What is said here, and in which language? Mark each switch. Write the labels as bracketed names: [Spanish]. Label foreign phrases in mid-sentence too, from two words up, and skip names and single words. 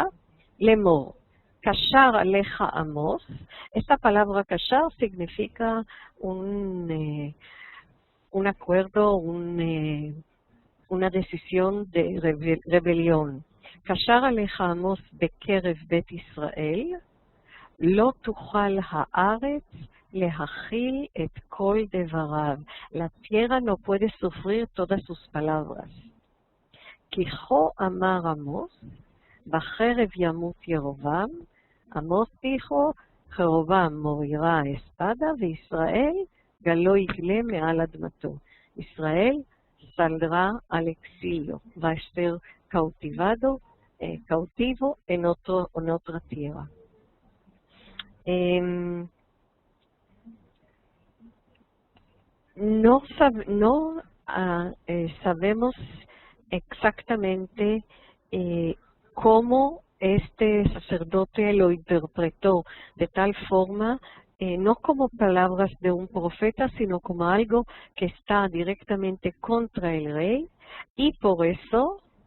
[Hebrew] לאמר קשר עליך עמוס. [Spanish] Esta palabra Kashar significa un acuerdo, una decisión de rebelión. [Hebrew] קשר עליך עמוס בקרב בית ישראל לא תוכל הארץ להכיל את כל דבריו. [Spanish] La tierra no puede sufrir todas sus palabras. [Hebrew] כי כה אמר עמוס בחרב ימות ירבעם. [Spanish] Amos dijo, Jerovam morirá a espada, y [Hebrew] ישראל גלה יגלה מעל אדמתו. [Spanish] Israel saldrá al exilio, va a ser cautivo en otra tierra. No sabemos exactamente cómo este sacerdote lo interpretó de tal forma, no como palabras de un profeta, sino como algo que está directamente contra el rey, y por eso